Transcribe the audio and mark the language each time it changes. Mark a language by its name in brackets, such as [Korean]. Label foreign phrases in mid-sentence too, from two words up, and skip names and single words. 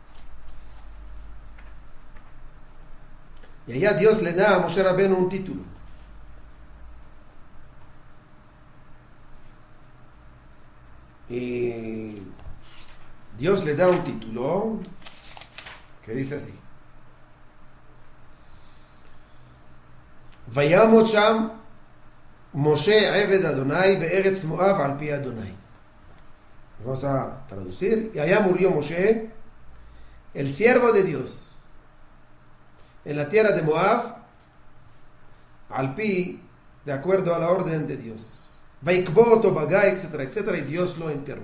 [Spanish] Y allá Dios le da a Moshe Rabbeinu un título. Y Dios le da un título que dice así: [Hebrew] וימת שם משה עבד אדני בארץ מואב על פי אדני. [Spanish] Vamos a traducir. Y allá murió Moshe, el siervo de Dios, en la tierra de Moab, [Hebrew] על פי, [Spanish] de acuerdo a la orden de Dios. [Hebrew] ויקבר אתו בגי, [Spanish] etcétera, etcétera, y Dios lo enterró.